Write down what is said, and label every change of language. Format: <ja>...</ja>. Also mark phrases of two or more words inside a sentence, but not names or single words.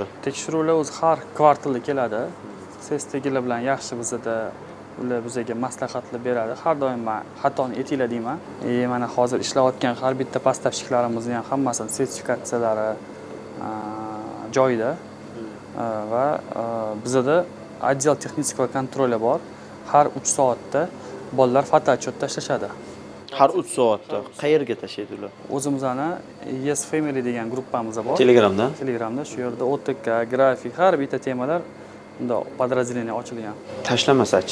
<uz>Tekshiruvlar o'zi har kvartalda keladi. Ses tegilar bilan yaxshi bizda ular bizga maslahatlar beradi. Har doim men xatoni aytinglar deyman. Mana hozir ishlayotgan har bitta поставщикларimizni ham hammasini sertifikatsiyalari joyida. Va bizda</uz> <ru>отдел texnического контроля</ru> <uz>bor. Har 3 soatda bolalar fotootчет tashlashadi. Har 3 soatda qayerga tashlaydi ular? O'zimizni Yes Family degan gruppamiz bor. Telegramda. Telegramda shu yerda OTK, grafik, har bitta temalar unda podrazdelение ochilgan. Tashlamasachi?</uz>